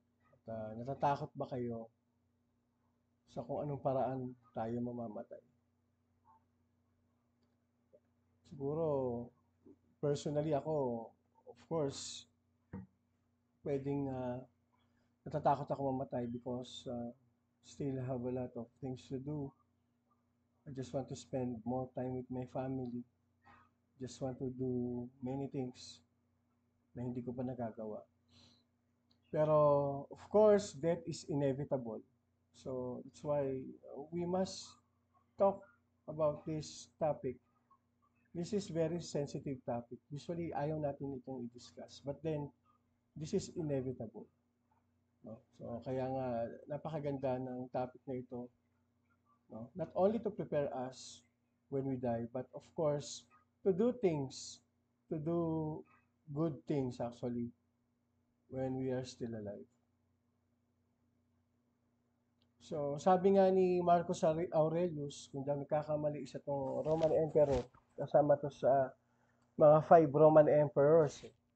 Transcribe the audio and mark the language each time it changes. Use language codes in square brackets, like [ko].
[tl] At, natatakot ba kayo sa kung anong paraan tayo mamamatay? [en] Siguro, personally ako, of course, [tl] pwedeng natatakot ako mamatay [en] because still have a lot of things to do. I just want to spend more time with my family. Just want to do many things [tl] na hindi ko pa nagagawa. [en] Pero, of course, death is inevitable. So, that's why we must talk about this topic. This is very sensitive topic. Usually, [tl] ayaw natin itong i-discuss. [en] But then, this is inevitable. No? [tl] So, kaya nga, napakaganda ng topic na ito. No? [en] Not only to prepare us when we die, but of course, to do things, to do good things actually, when we are still alive. [tl] So, sabi nga ni Marcus Aurelius, kung di ako nagkakamali, isa tong Roman Emperor, kasama to sa mga 5 Roman Emperors.